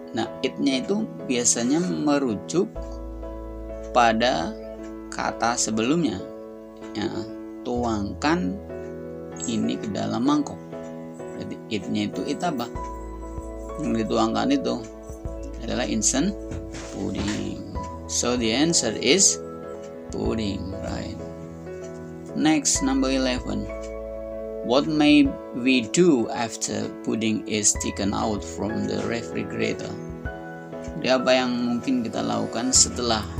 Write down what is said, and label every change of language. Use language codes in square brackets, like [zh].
[id] Nah, it-nya itu biasanya merujuk pada kata sebelumnya. Ya, tuangkan ini ke dalam mangkok. Berarti it-nya itu it apa? Yang dituangkan itu adalah instant pudding. [en] So the answer is pudding, right? Next, number 11. What may we do after pudding is taken out from the refrigerator? [id] Jadi apa yang mungkin kita lakukan setelah?